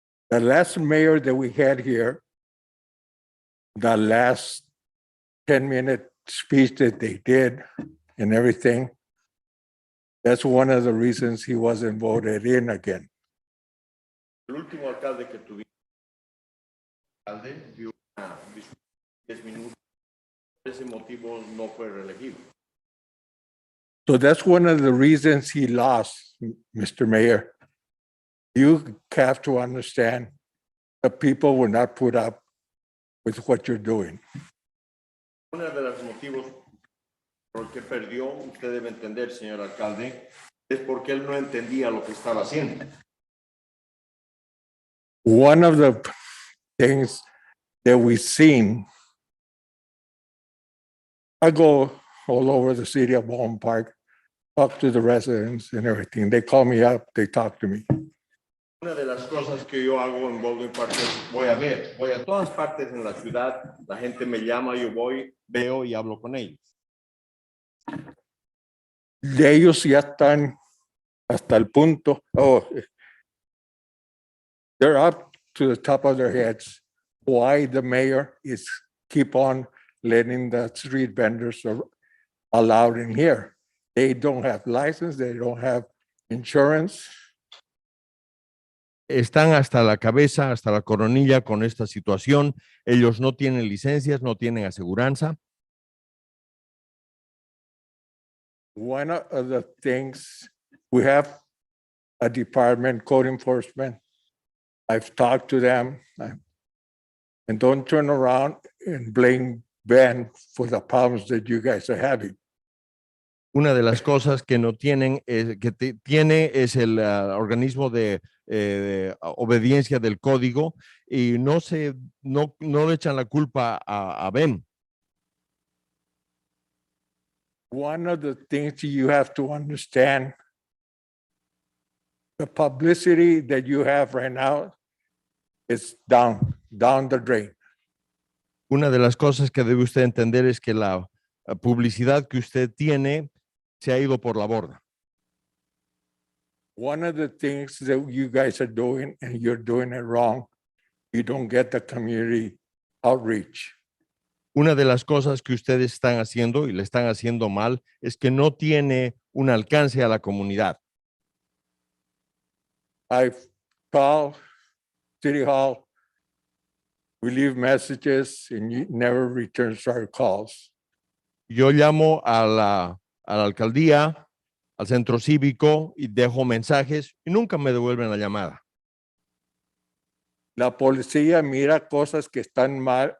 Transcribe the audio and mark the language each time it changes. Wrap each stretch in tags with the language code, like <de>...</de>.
<en>The last mayor that we had here, the last 10-minute speech that they did and everything, that's one of the reasons he wasn't voted in again.</en> <es>El último alcalde que tuvimos, alcalde, dio una disculpa de 10 minutos. Por ese motivo no fue reelegido.</es> <en>So that's one of the reasons he lost, Mr. Mayor. You have to understand the people will not put up with what you're doing.</en> <es>Uno de los motivos por el que perdió, usted debe entender, señor alcalde, es porque él no entendía lo que estaba haciendo.</es> <en>One of the things that we've seen, I go all over the city of Baldwin Park, talk to the residents and everything. They call me up, they talk to me.</en> <es>Una de las cosas que yo hago en Baldwin Park es voy a todas partes en la ciudad, la gente me llama, yo voy, veo y hablo con ellos. De ellos ya están hasta el punto,</es> <en>they're up to the top of their heads. Why the mayor is keep on letting the street vendors are allowed in here. They don't have license, they don't have insurance.</en> <es>Están hasta la cabeza, hasta la coronilla con esta situación. Ellos no tienen licencias, no tienen aseguranza.</es> <en>One of the things, we have a department, code enforcement. I've talked to them. And don't turn around and blame Ben for the problems that you guys are having.</en> <es>Una de las cosas que no tienen, tiene es el organismo de obediencia del código y no le echan la culpa a Ben.</es> <en>One of the things you have to understand, the publicity that you have right now is down the drain.</en> <es>Una de las cosas que debe usted entender es que la publicidad que usted tiene se ha ido por la borda.</es> <en>One of the things that you guys are doing, and you're doing it wrong, you don't get the community outreach.</en> <es>Una de las cosas que ustedes están haciendo y le están haciendo mal es que no tiene un alcance a la comunidad.</es> <en>I've called City Hall, we leave messages and you never return our calls.</en> <es>Yo llamo a la alcaldía, al centro cívico y dejo mensajes y nunca me devuelven la llamada. La policía mira cosas que están mal.</es>